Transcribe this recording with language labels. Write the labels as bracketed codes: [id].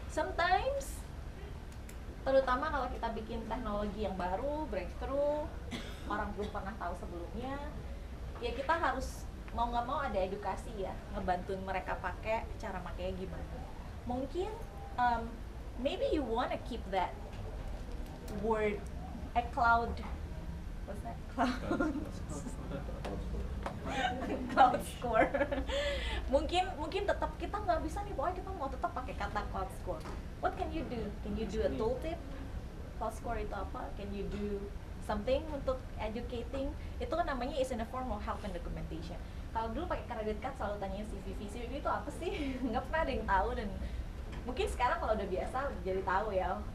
[id] Sometimes, terutama kalau kita bikin teknologi yang baru, breakthrough, orang belum pernah tahu sebelumnya, ya kita harus mau nggak mau ada edukasi ya, ngebantuin mereka pakai, cara makainya gimana. [en] Mungkin maybe you wanna keep that word cloud, what's that, cloud score. [id] mungkin tetap kita nggak bisa nih, pokoknya kita mau tetap pakai kata cloud score. [en] What can you do? Can you do a tooltip? [id] Cloud score itu apa? [en] Can you do something [id] untuk [en] educating? [id] Itu kan namanya [en] is in a form of help and documentation. [id] Kalau dulu pakai credit card selalu tanya CVV itu apa sih? Nggak pernah ada yang tahu, dan mungkin sekarang kalau udah biasa jadi tahu ya.